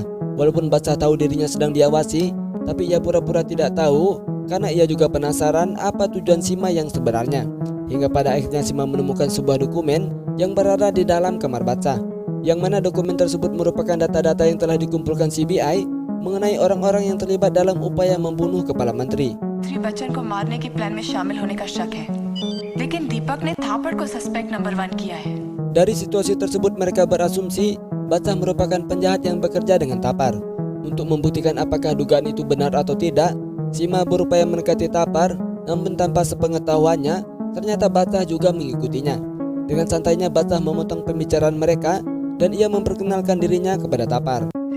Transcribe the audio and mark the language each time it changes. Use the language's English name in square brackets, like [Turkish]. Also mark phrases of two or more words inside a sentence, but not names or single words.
[Indonesian] Walaupun Badshah tahu dirinya sedang diawasi, tapi ia pura-pura tidak tahu karena ia juga penasaran apa tujuan Sima yang sebenarnya. Hingga pada akhirnya Sima menemukan sebuah dokumen yang berada di dalam kamar Badshah, yang mana dokumen tersebut merupakan data-data yang telah dikumpulkan CBI mengenai orang-orang yang terlibat dalam upaya membunuh Kepala Menteri. [Hindi] श्री बच्चन को मारने के प्लान में शामिल होने का शक है, लेकिन दीपक ने थापड़ को [English] suspect number [Hindi] 1 किया है. [Indonesian] Dari situasi tersebut mereka berasumsi Badshah merupakan penjahat yang bekerja dengan Tapar. Untuk membuktikan apakah dugaan itu benar atau tidak, Sima berupaya mendekati Tapar, namun tanpa sepengetahuannya ternyata Badshah juga mengikutinya. Dengan santainya Badshah memotong pembicaraan mereka dan ia memperkenalkan dirinya kepada Tapar.